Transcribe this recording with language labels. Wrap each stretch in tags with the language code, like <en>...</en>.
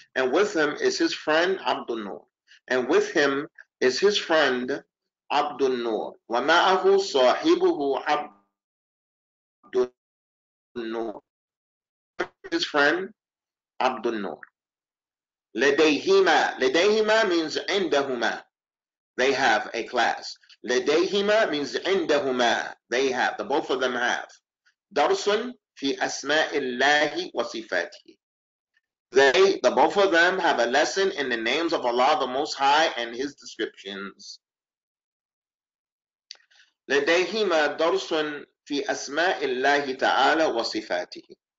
<en>And with him is his friend عبد النور. And with him is his friend عبد النور.</en> <ar>ومعه صاحبه عبد النور.</ar> <en>His friend عبد النور.</en> <ar>لديهما. لديهما</ar> <en>means</en> <ar>عندهما.</ar> <en>They have a class.</en> <ar>لديهما</ar> <en>means</en> <ar>عندهما.</ar> <en>They have. The both of them have.</en> <ar>درس في أسماء الله وصفاته.</ar> <en>They, the both of them, have a lesson in the names of Allah the Most High and His descriptions.</en> <ar>لديهما درس في أسماء الله تعالى وصفاته.</ar>